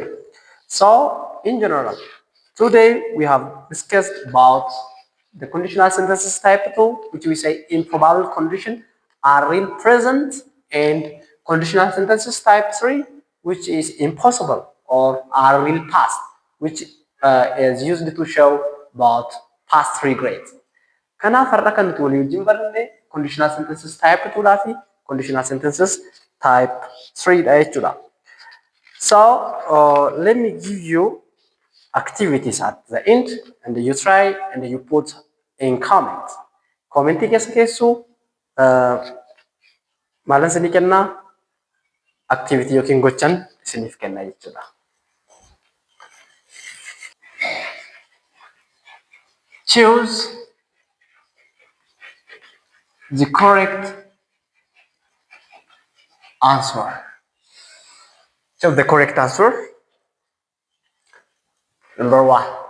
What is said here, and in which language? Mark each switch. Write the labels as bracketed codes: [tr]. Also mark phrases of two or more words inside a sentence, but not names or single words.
[en] So, in general, today we have discussed about the conditional sentences type 2, which we say improbable condition, are real present, and conditional sentences type 3, which is impossible or are real past, which is used to show about past 3 grades. [om] Kanaaf har'a kan nuti walii wajjin barannee [en] conditional sentences type 2 [om] dhaa fi [en] conditional sentences type 3 [om] dha jechuudha. [en] So let me give you activities at the end, and you try and you put in comments. [om] Commentii keessa keessu maalan isinii kennaa activity yookiin gochan isiniif kenna jechuudha. [en] Choose the correct answer. So the correct answer. Number 1.